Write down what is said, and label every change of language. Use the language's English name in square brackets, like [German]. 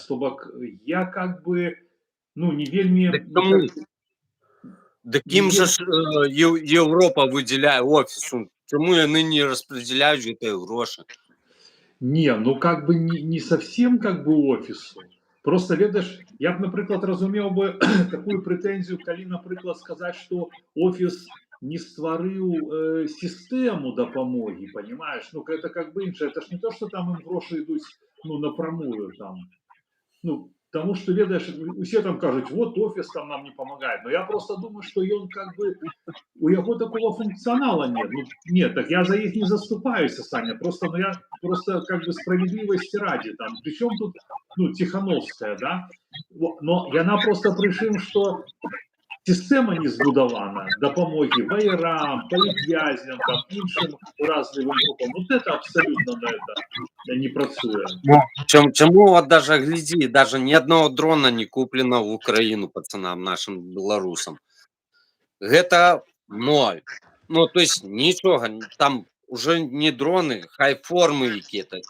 [Russian] Чтобы я как бы, ну, не вельми... [Belarusian] Дык ім же ж Европа выделяе офису, чему яны не распределяют гэтыя грошы? [Russian] Не, ну как бы не совсем как бы офису. [Belarusian] Просто, ведаеш, я б, напрыклад, разумеў бы такую прэтэнзію, калі, напрыклад, сказаць, што офіс не стварыў сістэму дапамогі, понимаешь? [Russian] Ну, это как бы іншае. Это ж не то, что там им грошы ідуць, ну, напрямую там. Ну, [Belarusian] Тому что, ведаеш, усе там кажуць, вот офіс там нам не помогает. [Russian] Но я просто думаю, что ён как бы у яго такого функционала нет. Ну, нет, так я за их не заступаюсь, Саня. Просто, ну, я просто как бы справедливости ради. Там, причем тут, ну, Тихановская, да? [Belarusian] Но яна просто прычым, что сістэма не збудавана дапамогі ваярам, палітвязням, там іншым уразлівым групам. [Russian] Вот это абсолютно на это не працуе. Ну, чему вот даже гляди, даже ни одного дрона не куплено в Украину пацанам нашим белорусам. Это ноль. Ну, то есть ничего, там уже не дроны, хай формы какие-то.